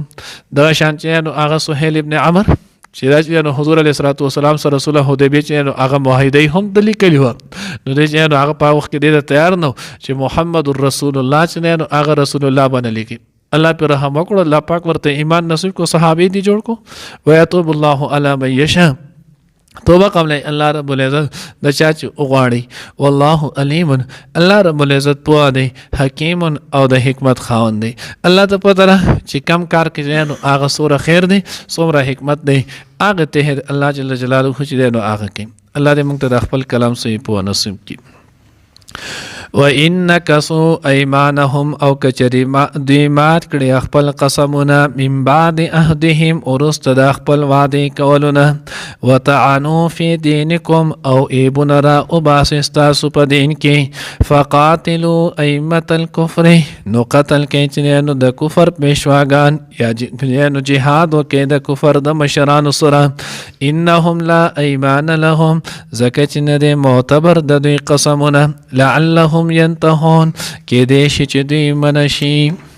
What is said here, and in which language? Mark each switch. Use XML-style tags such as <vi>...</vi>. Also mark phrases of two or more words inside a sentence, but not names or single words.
<ps>دغه شان چې نو هغه سهیل ابن عمر چې دا نو حضور</ps> <ar>علیه الصلوۃ والسلام</ar> <ps>سره رسول حدیبیه چې نو هغه معاهده هم د لیکلی و، نو دې چې نو هغه په وخت کې ډېر تیار نو چې</ps> <ar>محمد رسول الله</ar> <ps>چې نو هغه</ps> <ar>رسول الله</ar> <ps>باندې لیکي. الله پر رحم وکړه، الله پاک ورته ایمان نصیب کو، صحابي دي جوړ کو.</ps> <ar>ويتوب الله على من يشاء،</ar> <ps>توبه قبل</ps> <ar>الله رب العزت</ar> <ps>د چا چې وغواړي.</ps> <ar>والله علیم، الله رب العزت</ar> <ps>پوه دی، حکیم او د حکمت خاوند دی. الله ته پته ده چې کم کار کې نو هغه سوره خیر دی، څومره حکمت دی، هغه ته</ps> <ar>الله جل جلاله</ar> <ps>چې نو هغه کوي. الله دې موږ ته د خپل کلام صحیح پوه نصیب کړي.</ps> <ar>وَإِن نَكَثُوا أَيْمَانَهُمْ</ar> <ps>او کچری دوی مات کړي خپل قسمونه</ps> <ar>من بعد عهدهم</ar> <ps>وروسته د خپل وعده کولونه،</ps> <ar>وطعنوا فی دینکم</ar> <ps>او ایبون را وباسي ستاسو په دین کې،</ps> <ar>فقاتلوا ائمة الكفر،</ar> <ps>نو قتل کوي چې نو د کفر پیشواګان یا نو جهاد وکړي د کفر د مشرانو سره،</ps> <ar>انهم لا ایمان لهم،</ar> <ps>ځکه چې نه دی معتبر د دوی قسمونه،</ps> <ar>لعلهم ينتهون،</ar> <ps>کې دې شي چې دوی منشي.</ps>